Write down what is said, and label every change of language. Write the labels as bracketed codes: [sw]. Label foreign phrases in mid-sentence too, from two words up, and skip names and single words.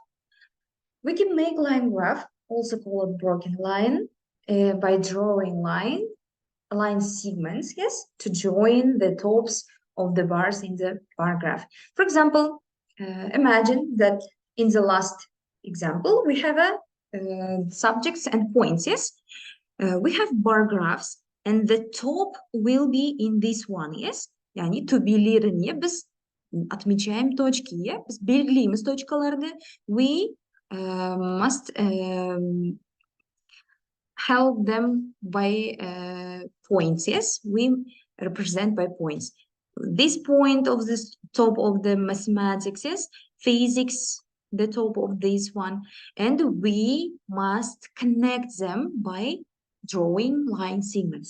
[en] We can make line graph, also called broken line, by drawing line segments, yes, to join the tops of the bars in the bar graph. For example, imagine that in the last example, we have subjects and points, yes? We have bar graphs, and the top will be in this one, yes? [kk] Yani төбелеріне біз [ru] отмечаем точки, [kk] yeah? Біз белгілейміз точкаларды. [en] We must help them by points, yes? We represent by points. This point of this top of the mathematics, yes? Physics, the top of this one, and we must connect them by drawing line segments.